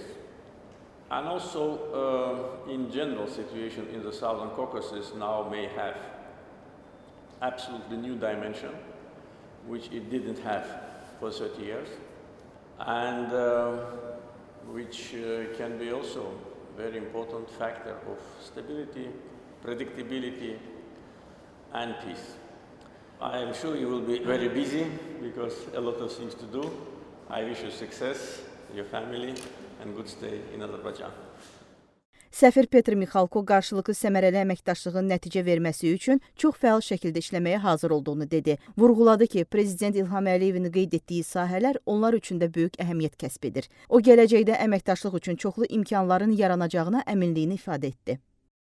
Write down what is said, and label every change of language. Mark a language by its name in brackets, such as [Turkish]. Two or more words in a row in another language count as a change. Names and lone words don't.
[English] And also, in general, situation in the Southern Caucasus now may have absolutely new dimension, which it didn't have for 30 years, and which can be also a very important factor of stability, predictability, and peace. I am sure you will be very busy because a lot of things to do. I wish you success, your family, and good stay in Azerbaijan. [Azerbaijani] Səfir Petr Mixalko qarşılıqlı səmərəli əməkdaşlığın nəticə verməsi üçün çox fəal şəkildə işləməyə hazır olduğunu dedi. Vurğuladı ki, Prezident İlham Əliyevin qeyd etdiyi sahələr onlar üçün də böyük əhəmiyyət kəsb edir. O, gələcəkdə əməkdaşlıq üçün çoxlu imkanların yaranacağına əminliyini ifadə etdi.